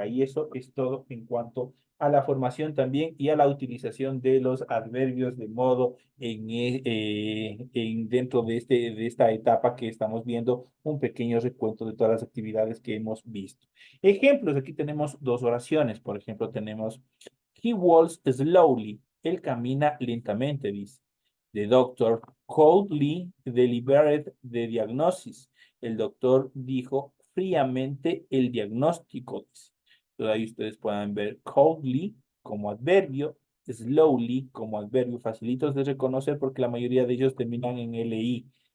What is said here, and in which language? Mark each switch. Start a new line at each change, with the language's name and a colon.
Spanish: Y eso es todo en cuanto a la formación también y a la utilización de los adverbios de modo dentro de esta etapa que estamos viendo un pequeño recuento de todas las actividades que hemos visto. Ejemplos, aquí tenemos dos oraciones. Por ejemplo, tenemos
English: He walks slowly.
Spanish: Él camina lentamente, dice.
English: The doctor coldly delivered the diagnosis.
Spanish: El doctor dijo fríamente el diagnóstico, dice. Entonces ahí ustedes pueden ver coldly como adverbio, slowly como adverbio, facilitos de reconocer porque la mayoría de ellos terminan en LI.